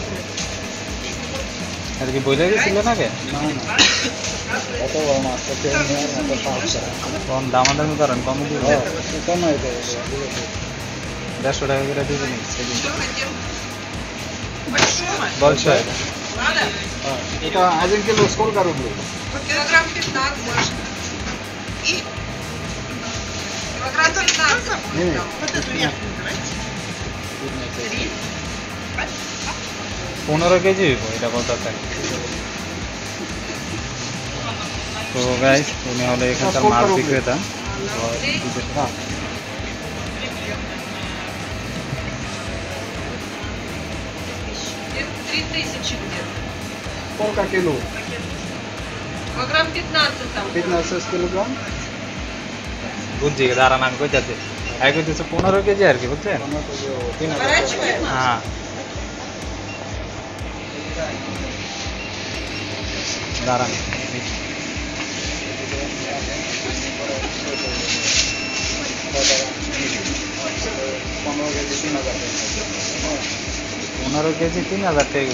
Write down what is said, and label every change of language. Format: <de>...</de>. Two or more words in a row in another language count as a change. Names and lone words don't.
<bn>আর কি বলে গেছিল নাকি? না না কত বড় মাছ তো নেওয়ার মতো সাহস করে কম দামাদামি করেন, কমে দিব। কমাই তো 150 টাকা করে দিবেন সেদিন।</bn> <ru>Что хотел? Большого? Большая. Надо? এটা 1 кило сколько рублей? Вот килограмм 15 можно. И килограмм 15 Не, будет. Вот эту верхнюю давайте. 3.</ru> <bn>15 কেজি হইব এটা বলতেছেন। তো গাইস, উনি হলো এখানকার মাছ বিক্রেতা। হ্যাঁ</bn> <ru>3000 где-то. сколько кило? Килограмм 15 там. 15 килограмм?</ru> <bn>বুঝছি, দাঁড়ান আমি কইতাছি। এক কইতেছে 15 কেজি আর কি, বুঝছেন?</bn> <ru>Сворачиваем?</ru> <bn>হ্যাঁ, দাঁড়ান। 15 কেজি 3000 টাকা।</bn>